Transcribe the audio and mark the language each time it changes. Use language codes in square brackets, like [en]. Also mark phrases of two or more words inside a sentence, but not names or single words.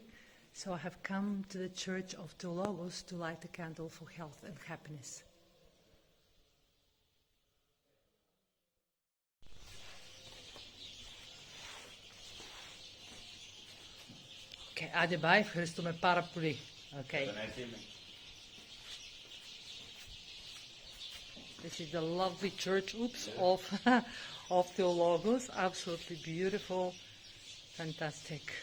[en] So I have come to the Church of Theologos to light a candle for health and happiness. Okay, Adebai, [el] ευχαριστώ με πάρα πολύ. [en] Okay. This is the lovely church, of Theologos. Absolutely beautiful, fantastic.